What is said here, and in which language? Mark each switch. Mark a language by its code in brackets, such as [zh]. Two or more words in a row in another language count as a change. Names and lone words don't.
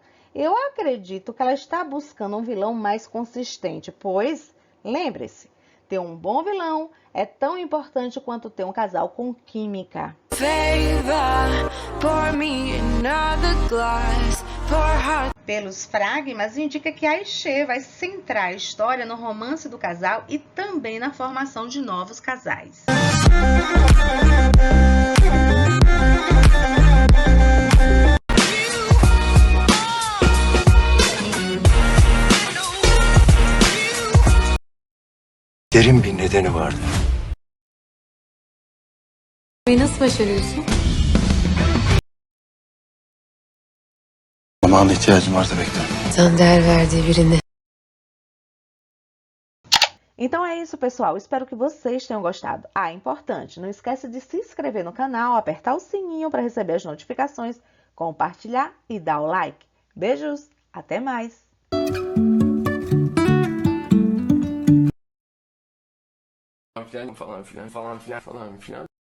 [pt] Eu acredito que ela está buscando um vilão mais consistente, pois, lembre-se, Ter um bom vilão é tão importante quanto ter um casal com química. Pelos fragmas, indica que Aisha vai centrar a história no romance do casal e também na formação de novos casais. [tr] Derin bir nedeni vardı. Nasıl başarıyorsun? Zamana ihtiyacım var demekten. Sen değer verdiği birine. [pt] Então é isso, pessoal. Espero que vocês tenham gostado. Ah, importante, não esquece de se inscrever no canal, apertar o sininho para receber as notificações, compartilhar e dar o like. Beijos, até mais! [tr] Falan filan.